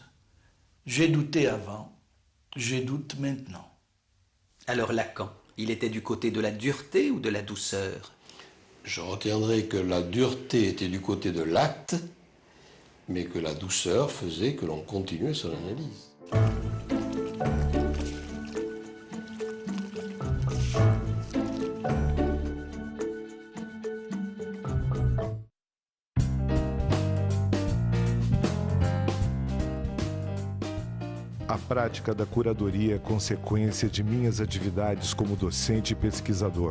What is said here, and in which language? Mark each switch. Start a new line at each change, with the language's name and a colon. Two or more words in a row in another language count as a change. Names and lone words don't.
French: J'ai douté avant, je doute maintenant. Alors Lacan, il était du côté de la dureté ou de la douceur? Je retiendrai que la dureté était du côté de l'acte, mais que la douceur faisait que l'on continuait son analyse.
Portuguese: A prática da curadoria é consequência de minhas atividades como docente e pesquisador.